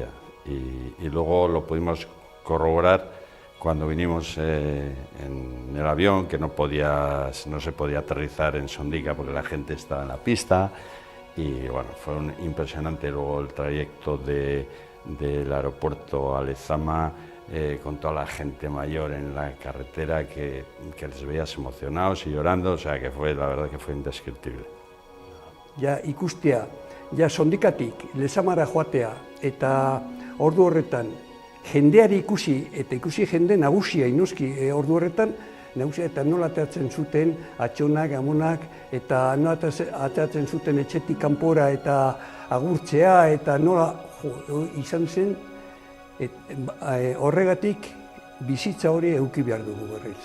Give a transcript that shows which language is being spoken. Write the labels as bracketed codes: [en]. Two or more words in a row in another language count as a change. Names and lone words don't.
[es] Y luego lo pudimos corroborar cuando vinimos en el avión, que no se podía aterrizar en Sondica porque la gente estaba en la pista. Y bueno, fue impresionante luego el trayecto del aeropuerto a Lezama, con toda la gente mayor en la carretera, que les veías emocionados y llorando, o sea que la verdad que fue indescriptible. [eu] Ja ikustea, ja Sondikatik Lezamara joatea, eta ordu horretan jendeari ikusi jende nagusia inoski ordu horretan, nagusia, eta nola ateratzen zuten atxonak, amonak, eta nola ateratzen zuten etxetik kanpora eta agurtzea, eta nola izan zen, horregatik bizitza hori eduki behar dugu berriz.